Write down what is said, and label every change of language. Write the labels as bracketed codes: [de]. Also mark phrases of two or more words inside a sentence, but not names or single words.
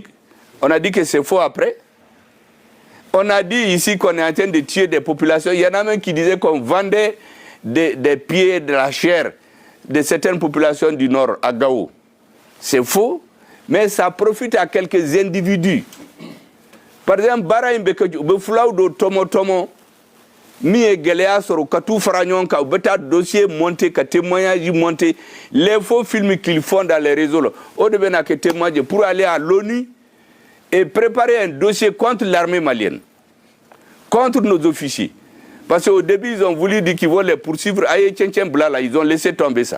[fr] On a dit que c'est faux après. On a dit ici qu'on est en train de tuer des populations. Il y en a même qui disaient qu'on vendait des pieds, de la chair de certaines populations du Nord à Gao. C'est faux, mais ça profite à quelques individus. Par exemple, Bara Imbeke, Beflaoudo Tomo Tomo, mi Gelea Soro, Katou Faragnon, Ka, Beta dossier monté, ka témoignage monté, les faux films qu'ils font dans les réseaux, au début, on a que témoigner pour aller à l'ONU et préparer un dossier contre l'armée malienne, contre nos officiers. Parce qu'au début, ils ont voulu dire qu'ils vont les poursuivre. Ils ont laissé tomber ça.